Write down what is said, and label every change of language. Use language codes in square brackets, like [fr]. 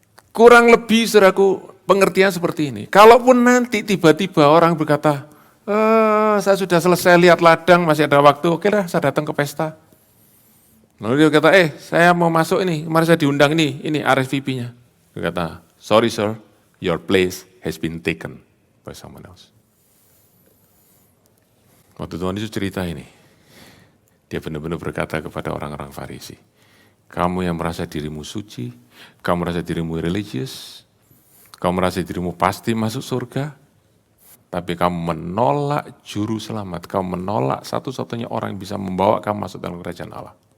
[id] Kurang lebih, saudaraku, pengertian seperti ini. Kalaupun nanti tiba-tiba orang berkata, saya sudah selesai lihat ladang, masih ada waktu, oke lah saya datang ke pesta. Lalu dia kata, saya mau masuk ini, kemarin saya diundang ini RSVP-nya. Dia kata, [en] sorry sir, your place has been taken by someone else. [id] Waktu Tuhan Yesus cerita ini, dia benar-benar berkata kepada orang-orang Farisi, kamu yang merasa dirimu suci, kamu merasa dirimu religius, kamu merasa dirimu pasti masuk surga, tapi kamu menolak juru selamat, kamu menolak satu-satunya orang yang bisa membawa kamu masuk dalam kerajaan Allah.